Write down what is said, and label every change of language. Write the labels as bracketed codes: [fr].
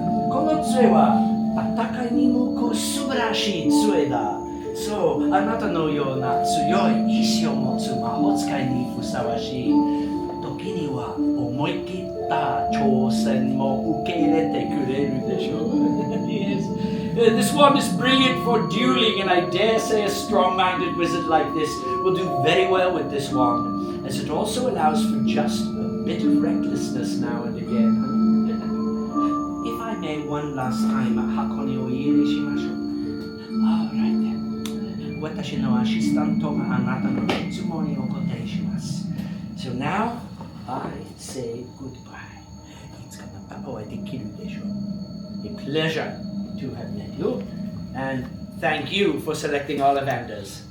[ja] この杖は戦いに向く素晴らしい杖だ。そう、あなたのような強い意志を持つ魔法使いにふさわしい。時には思い切った挑戦も受け入れてくれるでしょう。 [en] Yes. This wand is brilliant for dueling, and I dare say a strong-minded wizard like this will do very well with this wand, as it also allows for just a bit of recklessness now and again. If I may one last time, [ja] 箱にお入れしましょう。 [en] Alright then. [ja] 私のアシスタントがあなたの質問にお答えします。 [en] So now, I say goodbye. [ja] いつかまたお会いできるでしょう。 [en] A pleasure to have met you, and thank you for selecting Ollivanders.